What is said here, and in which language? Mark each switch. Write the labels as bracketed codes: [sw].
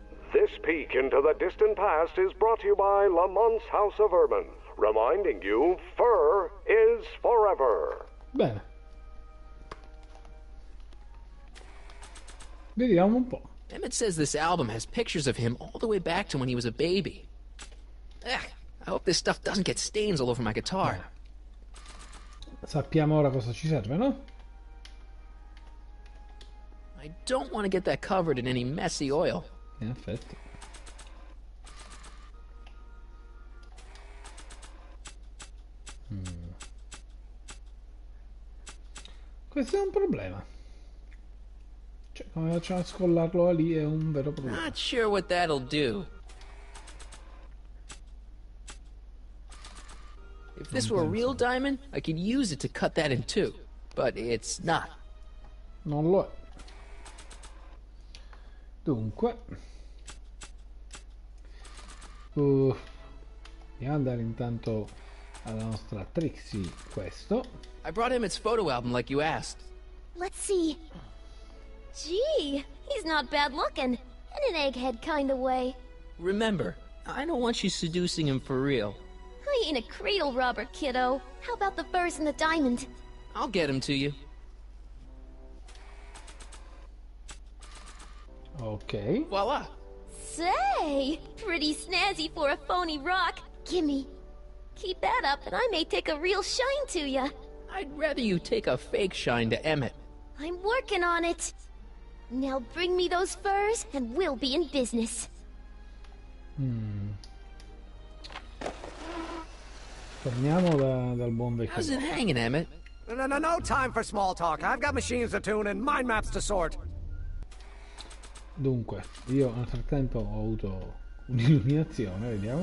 [en] This peek into the distant past is brought to you by Lamont's House of Ermine, reminding you fur is forever. [it] Bene. Vediamo un po'. [en] Emmett says this album has pictures of him all the way back to when he was a baby. Ugh, I hope this stuff doesn't get stains all over my guitar. [it] Sappiamo ora cosa ci serve, no? [en] I don't want to get that covered in any messy oil. [it] In effetti. Questo è un problema. Cioè, come facciamo a scollarlo lì è un vero problema. [en] Not sure what that'll do. If this were a real diamond, I could use it to cut that in two. But it's not. [it] Non lo è. Dunque. Andiamo ad andare intanto alla nostra Trixie questo. [en] I brought him its photo album like you asked. Let's see. Gee, he's not bad looking. In an egghead kind of way. Remember, I don't want you seducing him for real. I ain't a cradle robber, kiddo. How about the furs and the diamond? I'll get him to you. Ok. Voila. Say, pretty snazzy for a phony rock. Gimme. Keep that up and I may take a real shine to ya. I'd rather you take a fake shine to Emmett. I'm working on it. Now bring me those furs and we'll be in business. [it] Torniamo dal buon vecchio. [en] How's it hanging, Emmett? No time for small talk. I've got machines to tune and mind maps to sort. [it] Dunque, io nel frattempo ho avuto un'illuminazione, vediamo.